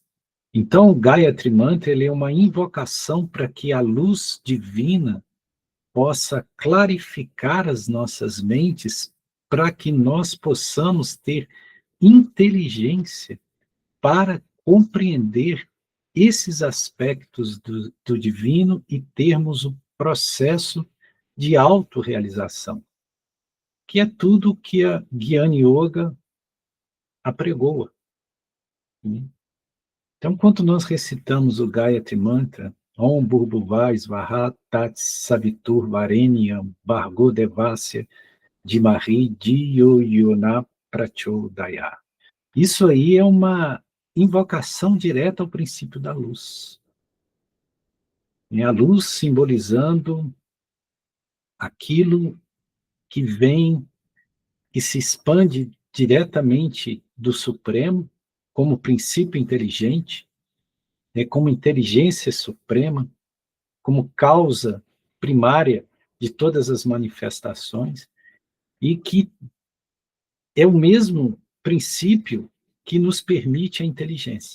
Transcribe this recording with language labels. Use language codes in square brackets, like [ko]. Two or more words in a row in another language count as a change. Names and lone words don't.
[pt] Então, o Gayatri Mantra, ele é uma invocação para que a luz divina possa clarificar as nossas mentes, para que nós possamos ter inteligência para compreender esses aspectos do divino e termos o processo de autorrealização, que é tudo que a Jnana Yoga apregoa. Então, quando nós recitamos o Gayatri Mantra, [sa] ॐ भूर्भुवः स्वः तत् सवितुर् वरेण्यं भर्गो देवस्य धीमहि धियो योनः प्रचोदयात्. [pt] Isso aí é uma invocação direta ao princípio da luz. É a luz simbolizando aquilo que vem, que se expande diretamente do Supremo, como princípio inteligente, como inteligência suprema, como causa primária de todas as manifestações, e que é o mesmo princípio que nos permite a inteligência.